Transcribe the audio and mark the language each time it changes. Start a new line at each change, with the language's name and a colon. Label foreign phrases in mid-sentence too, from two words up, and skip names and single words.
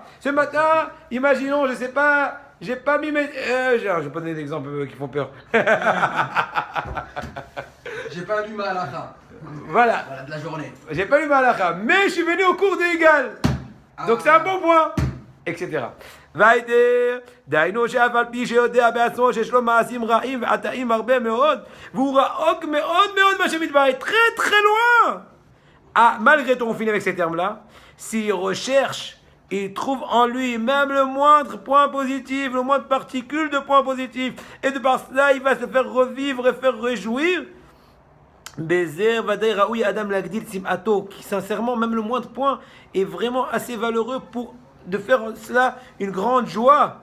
French: Ce matin, imaginons, je sais pas, j'ai pas mis mes... je vais pas donner d'exemples qui font peur. J'ai pas lu ma halakha. Voilà, de la journée. J'ai pas lu ma halakha, mais je suis venu au cours de Égal. Donc c'est un bon point, etc.
Hebrew: והיידר, דהיינו שאף על פי שיודע בעצמו שיש לו מעשים רעים ועטאים הרבה מאוד, והוא רחוק מאוד מה שמתברר,
French: très très loin. Ah, malgré tout, on finit avec ces termes-là. S'il recherche, il trouve en lui même le moindre point positif, le moindre particule de point positif, et de par cela, il va se faire revivre et faire réjouir.
Hebrew: בזה, ודאי, ראוי, אדם, להגדיל, שמחתו,
French: qui sincèrement, même le moindre point, est vraiment assez valeureux pour de faire cela une grande joie.